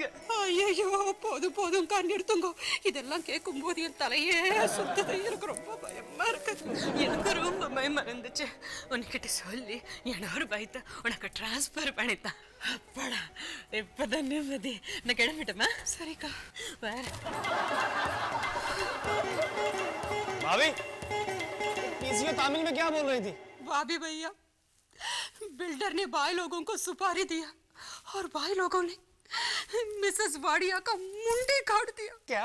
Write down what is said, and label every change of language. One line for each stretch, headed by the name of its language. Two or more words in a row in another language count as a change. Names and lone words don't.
Tamil: ஐயோ, போதும் கான் எடுத்துங்க. இதெல்லாம் கேட்கும் போது என் தலையே சுத்தது. எனக்கு ரொம்ப பயமா இருக்கு. எனக்கு ரொம்ப பயமா இருந்துச்சு. உன்கிட்ட சொல்லி என்னோட பயத்தை உனக்கு டிரான்ஸ்ஃபர் பண்ணித்தான். அப்பாடா, இப்பதான் நிம்மதி. நான் கிளம்பிட்டேமா? சரிக்கா, வேற
Hindi: भाभी, पीसीओ तामिल में क्या बोल रही थी? भाभी भैया, बिल्डर ने भाई लोगों को सुपारी दिया और भाई लोगों ने मिसेस वाडिया का मुंडी काट दिया. क्या?